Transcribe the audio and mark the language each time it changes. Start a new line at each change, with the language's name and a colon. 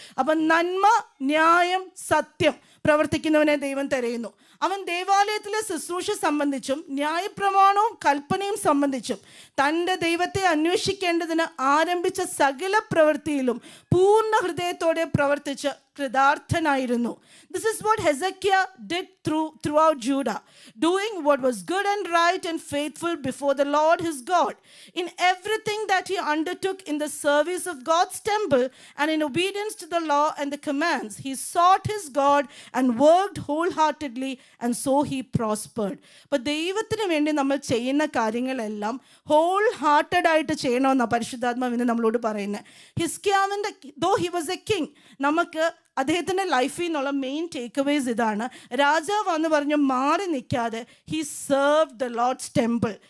Malayalam: അപ്പം നന്മ, ന്യായം, സത്യം പ്രവർത്തിക്കുന്നവനെ ദൈവം തിരയുന്നു. അവൻ ദേവാലയത്തിലെ ശുശ്രൂഷ സംബന്ധിച്ചും ന്യായപ്രമാണവും കൽപ്പനയും സംബന്ധിച്ചും തൻ്റെ ദൈവത്തെ അന്വേഷിക്കേണ്ടതിന് ആരംഭിച്ച സകല പ്രവൃത്തിയിലും പൂർണ്ണ ഹൃദയത്തോടെ പ്രവർത്തിച്ച് കൃതാർത്ഥനായിരുന്നു.
English: This is what Hezekiah did throughout Judah, doing what was good and right and faithful before the Lord his God. In everything that he undertook in the service of God's temple and in obedience to the law and the commands, he sought his God and worked wholeheartedly, and so he prospered.
Malayalam: അപ്പോൾ ദൈവത്തിന് വേണ്ടി നമ്മൾ ചെയ്യുന്ന കാര്യങ്ങളെല്ലാം
English: whole hearted
Malayalam: ആയിട്ട് ചെയ്യണമെന്നാണ് പരിശുദ്ധാത്മാവിന് നമ്മളോട് പറയുന്നത്. ഹിസ്കിയാവിൻ്റെ
English: though he was a king,
Malayalam: നമുക്ക് അദ്ദേഹത്തിൻ്റെ ലൈഫിൽ നിന്നുള്ള
English: main takeaways
Malayalam: ഇതാണ്. രാജാവ് എന്ന് പറഞ്ഞു മാറി നിൽക്കാതെ
English: He serve the lord's temple.